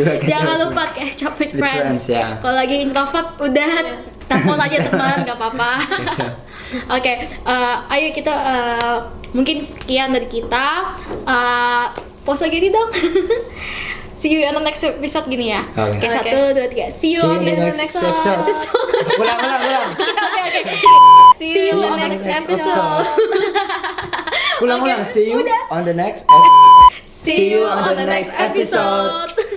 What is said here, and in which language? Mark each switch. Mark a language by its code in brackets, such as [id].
[id] Jangan lupa [en] catch up with friends. [id] Kalau lagi introvert, udah telepon aja teman, nggak apa-apa. Oke, ayo kita mungkin sekian dari kita. Pause gini dong. [en] See you on the next episode [id] gini ya. Oke, [en] 1, 2, 3. See you on the next episode. [id] Ulang. Oke. [en] See you on the next episode. [id] Ulang. [en] See you on the next See you on the next episode.